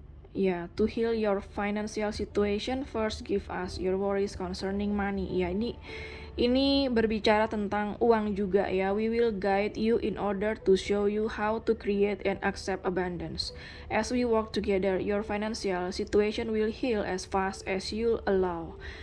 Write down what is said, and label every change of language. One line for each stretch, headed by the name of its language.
English: Ya, to heal your financial situation, first give us your worries concerning money.
Indonesian: Ya, ini berbicara tentang uang juga ya.
English: We will guide you in order to show you how to create and accept abundance. As we work together, your financial situation will heal as fast as you allow.